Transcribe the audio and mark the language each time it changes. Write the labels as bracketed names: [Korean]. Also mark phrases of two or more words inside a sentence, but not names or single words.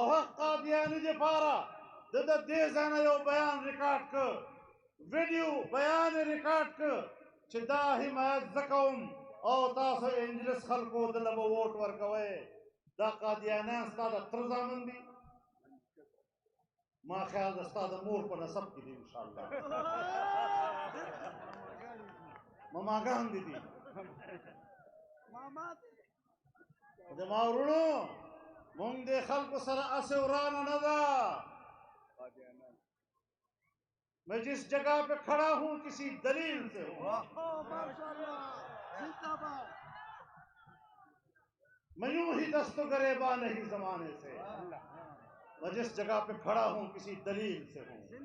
[Pashto] هغه قادیاني دپاره د دې ځای نه یو بیان ریکارډ کړ ویډیو بیان ریکارډ کړ چې دا حمایت زه کوم او تاسو انجلس خلکو دله به ووټ ورکوئ دا قادیانیان ستا د تره زامن دي ما خیال د ستا د مور په نسب کې دي انشاءالله ماماګان دي دي زما ورونو مونږ د خلکو سره اسې ورانه نه ده [Urdu] میں جس جگہ پہ کھڑا ہوں کسی دلیل سے ہوں میں یوں ہی دستو گریباں نہیں زمانے سے میں جس جگہ پہ کھڑا ہوں کسی دلیل سے ہوں